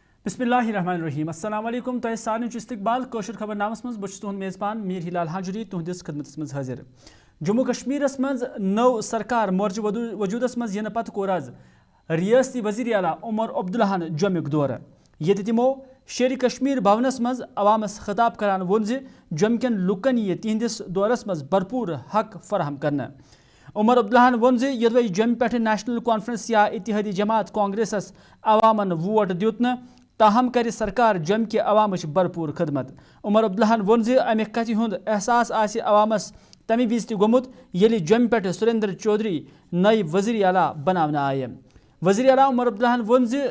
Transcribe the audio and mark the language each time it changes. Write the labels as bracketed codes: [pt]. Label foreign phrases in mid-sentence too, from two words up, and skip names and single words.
[ar] بسم اللہ الرحمن الرحیم السلام علیکم [ks] تہ سارے استقبال کوشر خبر نامس مز بہت تہد میزبان میر ہلال حاجری تہندس خدمتس مز حاضر جموں کشمیرس مز نو سرکار مورچ وجودس مز ین پتہ کور آز ریاستی وزیر اعلیٰ عمر عبداللہ جومک دورہ یہ تمو شیر کشمیر بھونس مز عوامس خطاب کران وون جوم کن لکن یہ تہندس دورس مز بھرپور [ur] حق فراہم کرنا [ks] عمر عبداللہ وون یدوی جوم پہ نیشنل کانفرنس یا اتحادی جماعت کانگریسس عوامن ووٹ دیت تاہم کر سرکار جوم کہ عوامچ بھرپور خدمت عمر عبداللہ وون امہ کتھ ہند احساس آس عوامس تمہ وز تہ گومت یل جوم پہ سریندر چودھری نئی وزیر اعلیٰ بناونہ آئے وزیر اعلیٰ عمر عبداللہ وون